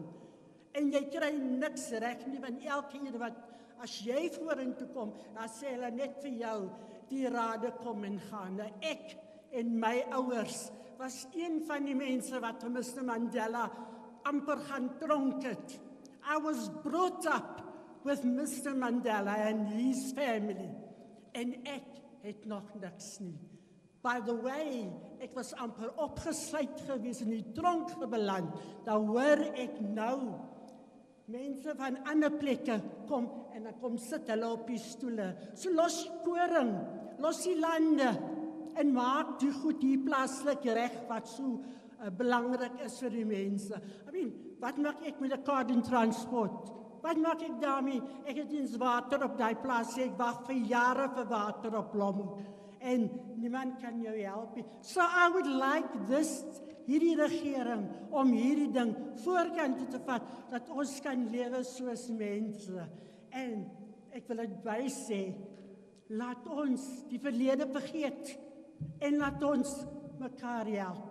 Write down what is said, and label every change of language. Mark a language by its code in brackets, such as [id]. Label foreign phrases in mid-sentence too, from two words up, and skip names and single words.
[af] En jy kry niks reg nie, want elke keer as jy vorentoe kom, dan sê hulle net vir jou, die rade kom en gaan. Ek en my ouers was een van die mense wat vir Mr. Mandela amper gaan tronk het. [en] I was brought up with Mr. Mandela and his family. [af] En ek het nog niks nie. [en] By the way, [af] ek was amper opgesluit gewees in die tronk beland. Dan hoor ek nou mense van ander plekke kom en dan kom sit hulle op die stoele. So los die koring, los die lande en maak die goed hier plaaslik reg wat so belangrik is vir die mense. [en] I mean, [af] wat maak ek met 'n [en] carbon transport? [af] Wat maak ek daarmee? Ek het eens water op daai plaas, ek wag vir jare vir water op Blomhoek. En niemand kan jou help nie. [en] So I would like [af] hierdie regering om hierdie ding voorkant te vat, dat ons kan lewe soos mense. En ek wil dit bysê, laat ons die verlede vergeet en laat ons mekaar help.